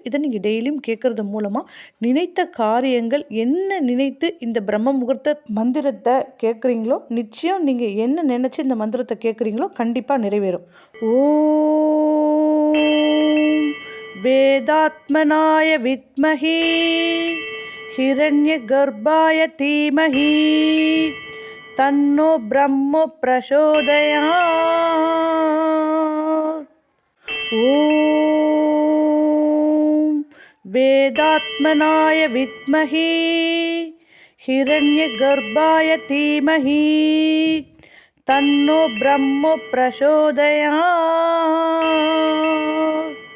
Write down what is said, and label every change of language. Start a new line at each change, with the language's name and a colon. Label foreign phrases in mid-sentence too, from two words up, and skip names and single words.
Tamil: இதை நீங்கள் டெய்லியும் கேட்குறது மூலமாக நினைத்த காரியங்கள் என்ன நினைத்து இந்த பிரம்ம முகூர்த்த மந்திரத்தை கேட்குறீங்களோ நிச்சயம் நீங்கள் என்ன நினச்சி இந்த மந்திரத்தை கேட்குறீங்களோ கண்டிப்பாக நிறைவேறும்.
Sanskrit: ओम् वेदात्मनाय विद्महे हिरण्य गर्भाय धीमहि तन्नो ब्रह्म प्रचोदयात्। ओम वेदात्मनाय विद्महे हिरण्य गर्भाय धीमहि तन्नो ब्रह्म प्रचोदयात्।